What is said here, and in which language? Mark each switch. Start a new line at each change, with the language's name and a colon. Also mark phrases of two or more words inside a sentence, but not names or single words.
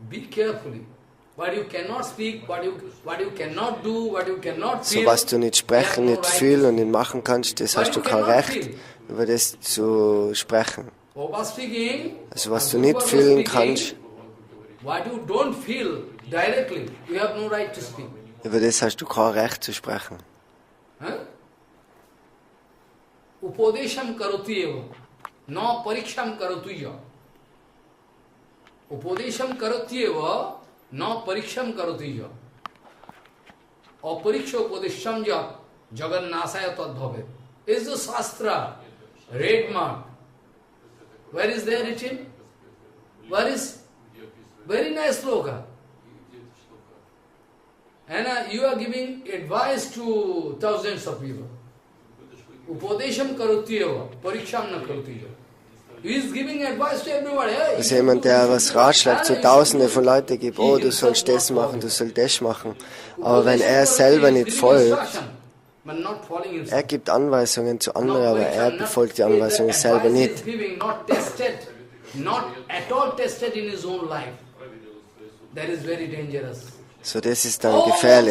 German: So was du nicht sprechen, nicht fühlen und nicht machen kannst, das hast du kein Recht, über das zu sprechen. Also was du nicht fühlen kannst, über das hast du kein Recht zu sprechen.
Sanskrit: Upadesham karoti eva, na pariksham karotuya. Upadesham karoti eva, na pariksham karotuya. Apariksha upadesham ja, jagannasaya tadbhavet.
English: Is the Shastra, red mark. Where is there written? Where is? Very nice sloka. And you are giving advice to thousands of people.
Sanskrit: Upadesham karotiyeva, pariksham na karotiyeva.
English: He is giving advice to everybody. Hey,
German: das ist jemand, der was Ratschlag zu Tausenden von Leuten gibt. Oh, du sollst das machen, du sollst das machen. Aber wenn er selber nicht folgt, er gibt Anweisungen zu anderen, aber er befolgt die Anweisungen selber nicht. So, das ist dann gefährlich.